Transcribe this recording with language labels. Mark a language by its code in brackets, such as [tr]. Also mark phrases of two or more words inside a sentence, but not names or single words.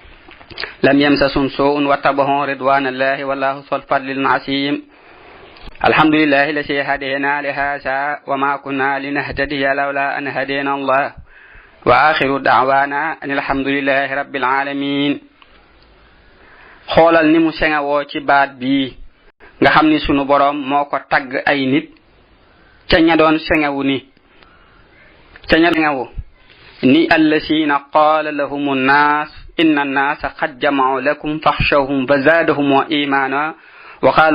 [ar] لم يمسسهم سوء واتبعوا رضوان الله والله ذو الفضل العظيم الحمد لله الذي هدينا لهذا وما كنا لنهتدي لولا أن هدينا الله وآخر دعوانا أن الحمد لله رب العالمين [wo] xoolal ni mu sengawoo ci baat bii nga xam ni sunu borom moo ko tagg ay nit ca ña doon sengawu ni ca ña sengawu ni [ar] الذين قال لهم الناس إن الناس قد جمعوا لكم فاخشوهم فزادهم إيمانا وقالوا